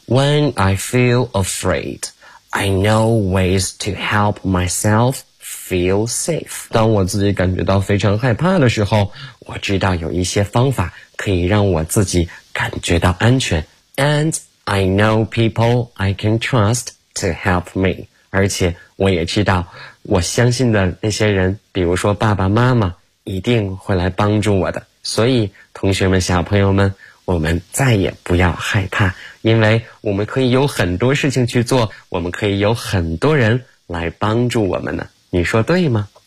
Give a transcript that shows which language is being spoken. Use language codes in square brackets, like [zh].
[en] When I feel afraid, I know ways to help myself feel safe. [zh] 当我自己感觉到非常害怕的时候，我知道有一些方法可以让我自己感觉到安全。 [en] And I know people I can trust to help me. [zh] 而且我也知道我相信的那些人，比如说爸爸妈妈，一定会来帮助我的。所以同学们小朋友们，我们再也不要害怕，因为我们可以有很多事情去做，我们可以有很多人来帮助我们呢，你说对吗？